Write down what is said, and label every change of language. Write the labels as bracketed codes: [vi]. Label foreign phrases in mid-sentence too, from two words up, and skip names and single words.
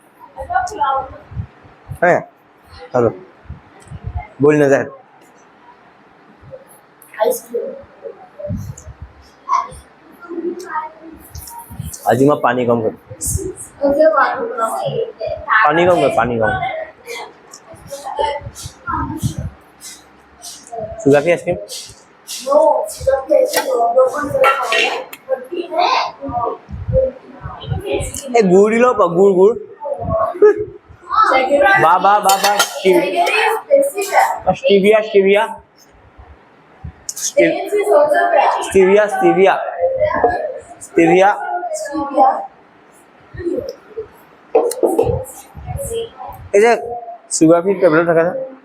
[as] হ্যাঁ হ্যালো বল না যায় আজি মই পানী কম খাম পানী কম সুগার ফ্রি আইসক্রিম গুড় দিল গুড় Baba, Baba, Stevia, Stevia. Stevia, Stevia. Stevia. [en] Is it sugar free tablet [hi] रखा था?